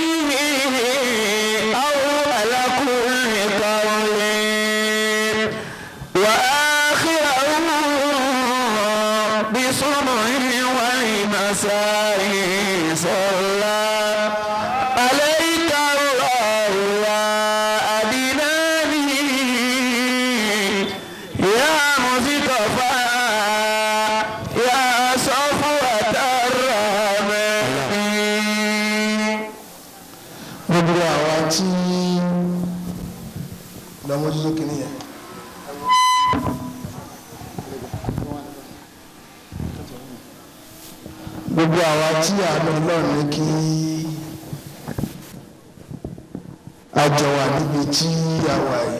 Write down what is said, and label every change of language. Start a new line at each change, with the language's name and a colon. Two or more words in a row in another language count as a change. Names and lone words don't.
Arabic: أول كل قول وآخره بصبح والمساء صلى عليك الله يا أدناني يا مصطفى يا صفوة الرحمن.
Yoruba: gbogbo àwa tí lọ́mọdé kìíní yẹn. gbogbo àwa tí àánú Ọlọ́run ní kí a jọ wà níbi tí a wà yìí.